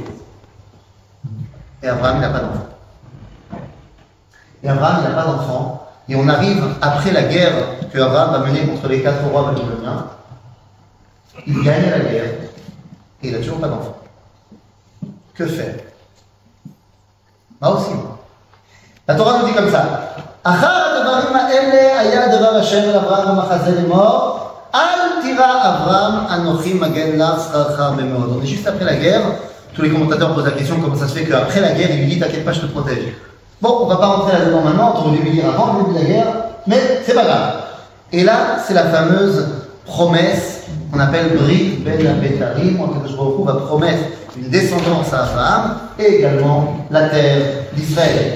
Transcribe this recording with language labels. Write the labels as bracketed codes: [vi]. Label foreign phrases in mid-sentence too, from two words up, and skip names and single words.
[fr] Et Abraham, il n'a pas d'enfant. Et Abraham, il n'a pas d'enfant. Et on arrive après la guerre que Abraham va mener contre les 4 rois babyloniens. Il gagne la guerre et il n'a toujours pas d'enfant. Que faire? Moi aussi. La Torah nous dit comme ça. [he] Achar הדברים האלה היה דבר השם אל אברהם במחזה לאמור, אל תירא אברם אנכי מגן לך שכרך מאד. [fr] On est juste après la guerre. Tous les commentateurs posent la question comment ça se fait qu'après la guerre, il lui dit t'inquiète pas, je te protège. Bon, on va pas rentrer là-dedans maintenant, on aurait dû lui dire avant le début de la guerre, mais c'est pas grave. Et là, c'est la fameuse promesse qu'on appelle Brit Ben Abetarim, où [he] הקדוש ברוך הוא [fr] va promettre une descendance à Abraham et également la terre d'Israël.